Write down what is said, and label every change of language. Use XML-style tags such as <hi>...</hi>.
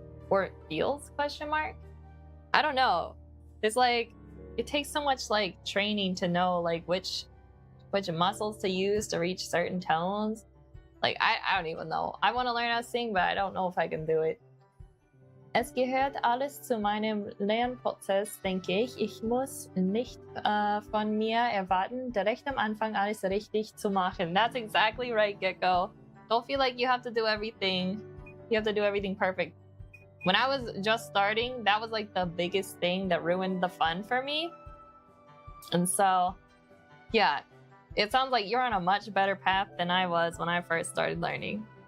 <en>Or it feels, question mark? I don't know. It's like, it takes so much like training to know like which muscles to use to reach certain tones. Like, I don't even know. I want to learn how to sing, but I don't know if I can do it.</en> <de>Es gehört alles zu meinem Lernprozess, denke ich. Ich muss nicht von mir erwarten, direkt am Anfang alles richtig zu machen.</de> <en>That's exactly right, Gecko. Don't feel like you have to do everything. You have to do everything perfect. When I was just starting, that was like the biggest thing that ruined the fun for me. And so, yeah, it sounds like you're on a much better path than I was when I first started learning.</en>